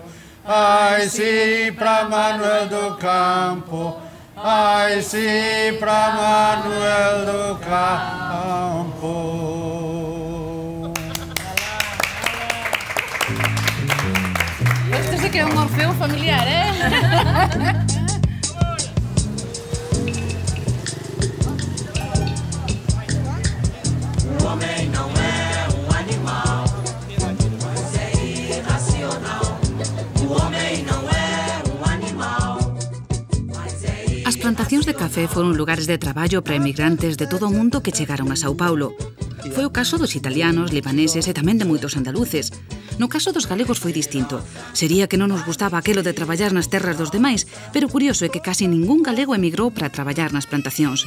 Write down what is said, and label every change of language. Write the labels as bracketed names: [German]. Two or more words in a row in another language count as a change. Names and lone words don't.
[Galician] Ai, sí, pra Manuel do Campo. Ai, sí, pra Manuel do Campo. Este sí que é un Orfeo familiar, [Portuguese] O homem não é um animal, mas é irracional. O homem não é um animal, mas é irracional. [Galician] As plantacións de café foron lugares de traballo para emigrantes de todo o mundo que chegaron a Sao Paulo. Foi o caso dos italianos, libaneses e tamén de moitos andaluces. No caso dos galegos foi distinto. Sería que non nos gustaba aquelo de traballar nas terras dos demais, pero curioso é que casi ningún galego emigrou para traballar nas plantacións.